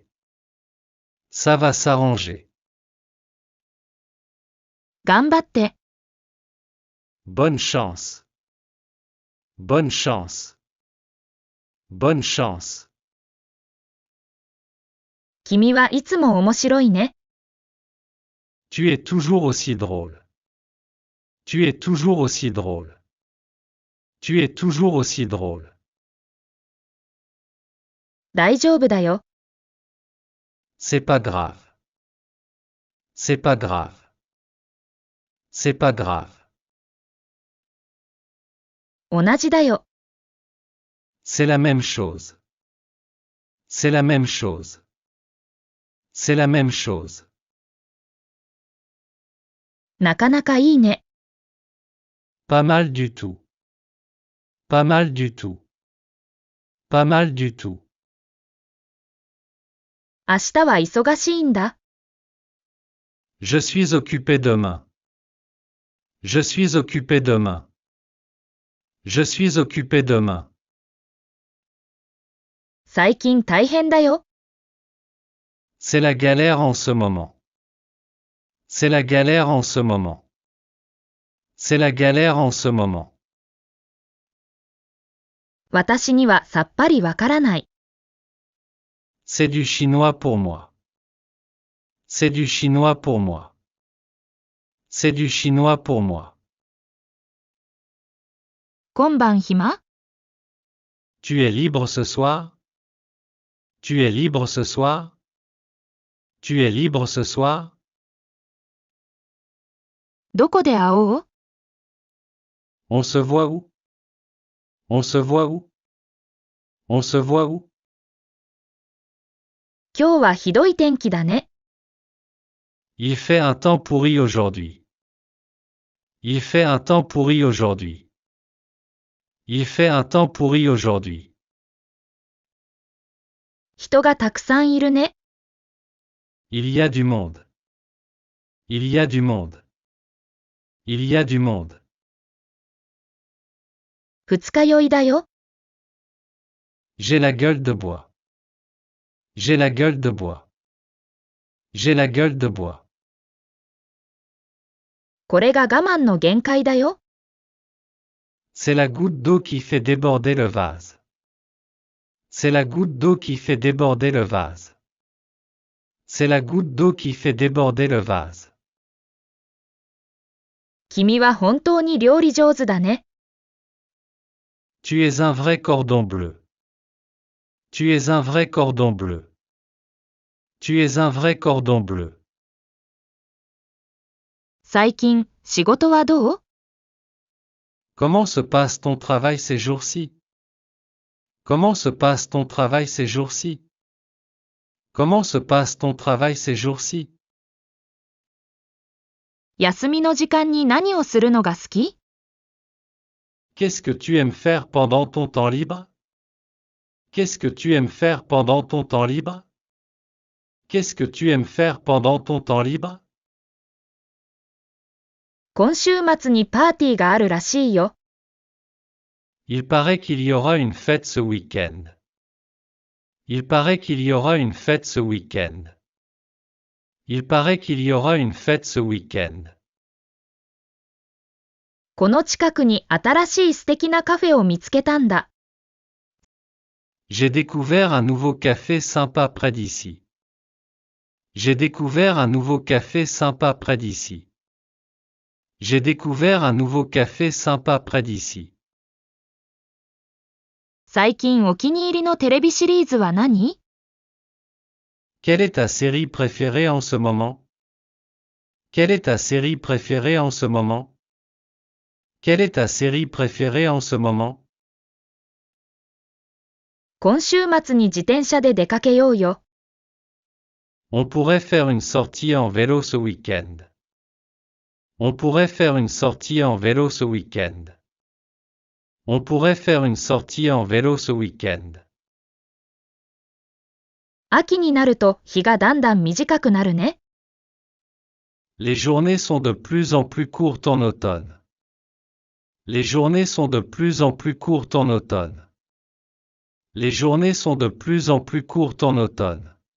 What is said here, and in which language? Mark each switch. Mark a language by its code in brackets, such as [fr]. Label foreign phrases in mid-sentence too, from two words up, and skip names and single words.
[fr] Ça va s'arranger. [ja] 頑張って。 [fr] Bonne chance. Bonne chance. Bonne chance. [ja] 君はいつも面白いね。 [fr] Tu es toujours aussi drôle. Tu es toujours aussi drôle. Tu es toujours aussi drôle. [ja] 大丈夫だよ。 [fr] C'est pas grave. C'est pas grave. C'est pas grave. [ja] 同じだよ。 [fr] C'est la même chose. C'est la même chose. C'est la même chose. [ja] なかなかいいね。 [fr] Pas mal du tout. Pas mal du tout. Pas mal du tout. [ja] 明日は忙しいんだ。 [fr] Je suis occupé demain. Je suis occupé demain. Je suis occupé demain. [ja] 最近大変だよ。 [fr] C'est la galère en ce moment. C'est la galère en ce moment. C'est la galère en ce moment. [ja] 私にはさっぱりわからない。 [fr] C'est du chinois pour moi. C'est du chinois pour moi. C'est du chinois pour moi. [ja] 今晩暇？ [fr] Tu es libre ce soir? Tu es libre ce soir? Tu es libre ce soir? [ja] どこで会おう？ [fr] On se voit où? On se voit où? On se voit où? [ja] 今日はひどい天気だね。 [fr] Il fait un temps pourri aujourd'hui. Il fait un temps pourri aujourd'hui. Il fait un temps pourri aujourd'hui. [ja] 人がたくさんいるね。 [fr] Il y a du monde. Il y a du monde. Il y a du monde. [ja] 二日酔いだよ。 [fr] J'ai la gueule de bois. J'ai la gueule de bois. J'ai la gueule de bois. [ja] これが我慢の限界だよ。 [fr] C'est la goutte d'eau qui fait déborder le vase. C'est la goutte d'eau qui fait déborder le vase. C'est la goutte d'eau qui fait déborder le vase. [ja] 君は本当に料理上手だね。 [fr] Tu es un vrai cordon bleu. Tu es un vrai cordon bleu. Tu es un vrai cordon bleu. [ja] 最近、仕事はどう？ [fr] Comment se passe ton travail ces jours-ci? Comment se passe ton travail ces jours-ci? Comment se passe ton travail ces jours-ci? [ja] 休みの時間に何をするのが好き？ [fr] Qu'est-ce que tu aimes faire pendant ton temps libre? Qu'est-ce que tu aimes faire pendant ton temps libre? Qu'est-ce que tu aimes faire pendant ton temps libre? [ja] 今週末にパーティーがあるらしいよ。 [fr] Il paraît qu'il y aura une fête ce week-end. Il paraît qu'il y aura une fête ce week-end. Il paraît qu'il y aura une fête ce week-end. [ja] この近くに新しい素敵なカフェを見つけたんだ。 [fr] J'ai découvert un nouveau café sympa près d'ici. J'ai découvert un nouveau café sympa près d'ici. J'ai découvert un nouveau café sympa près d'ici. [ja] 最近お気に入りのテレビシリーズは何？ [fr] Quelle est ta série préférée en ce moment? Quelle est ta série préférée en ce moment? Quelle est ta série préférée en ce moment? [ja] 今週末に自転車で出かけようよ。 [fr] On pourrait faire une sortie en vélo ce week-end. On pourrait faire une sortie en vélo ce week-end. On pourrait faire une sortie en vélo ce week-end. [ja] 秋になると日がだんだん短くなるね。 [fr] Les journées sont de plus en plus courtes en automne. Les journées sont de plus en plus courtes en automne. Les journées sont de plus en plus courtes en automne.